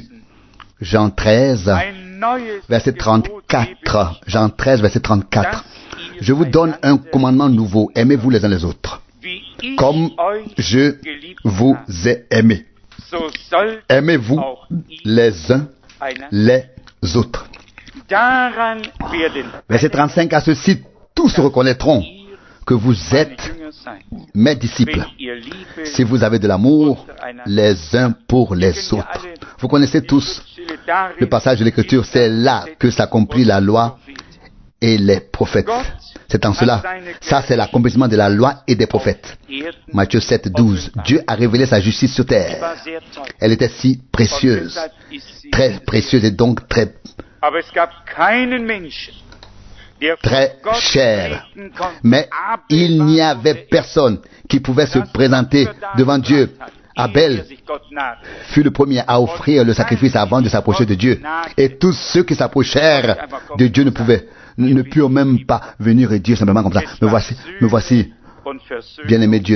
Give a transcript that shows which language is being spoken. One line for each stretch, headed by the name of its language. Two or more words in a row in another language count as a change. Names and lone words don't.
French: Jean 13, verset 34. Jean 13, verset 34. Je vous donne un commandement nouveau. Aimez-vous les uns les autres, comme je vous ai aimé. Aimez-vous les uns les autres.
German: Daran werden
French: Verset 35, à ceci, tous reconnaîtront que vous êtes mes disciples,
German: wenn ihr Liebe
French: si vous avez de l'amour les uns pour les autres. Vous connaissez tous le passage de l'Écriture, c'est là que s'accomplit la loi et les prophètes. C'est en cela, ça c'est l'accomplissement de la loi et des prophètes. Matthieu 7, 12. Dieu a révélé sa justice sur terre. Elle était si précieuse, très précieuse et donc très
German: Aber es gab keinen Menschen, der vor
French: très
German: Gott
French: cher.
German: treten konnte.
French: Mais il n'y avait personne qui pouvait se présenter devant Dieu. Abel fut le premier à offrir le sacrifice avant de s'approcher de Dieu. Et tous ceux qui s'approchèrent de Dieu ne purent même pas venir et dire simplement comme ça, me voici, bien-aimé Dieu.